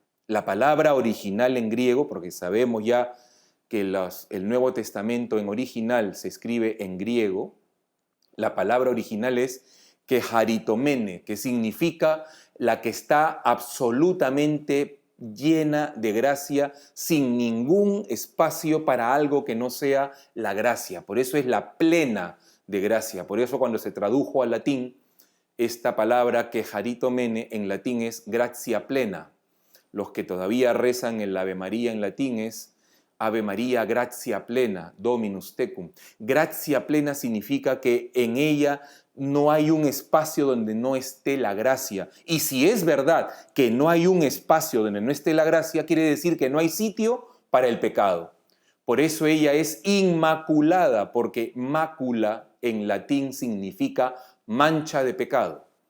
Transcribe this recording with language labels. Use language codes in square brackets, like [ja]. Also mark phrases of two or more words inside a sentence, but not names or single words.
[es] La palabra original en griego, porque sabemos ya que el Nuevo Testamento en original se escribe en griego, la palabra original es keharitomene, que significa la que está absolutamente llena de gracia, sin ningún espacio para algo que no sea la gracia. Por eso es la plena de gracia. Por eso cuando se tradujo al latín, esta palabra keharitomene en latín es [la] gratia plena. [es] Los que todavía rezan el Ave María en latín es [la] Ave María, gratia plena, Dominus tecum. Gratia plena [es] significa que en ella no hay un espacio donde no esté la gracia. Y si es verdad que no hay un espacio donde no esté la gracia, quiere decir que no hay sitio para el pecado. Por eso ella es inmaculada, porque mácula en latín significa mancha de pecado.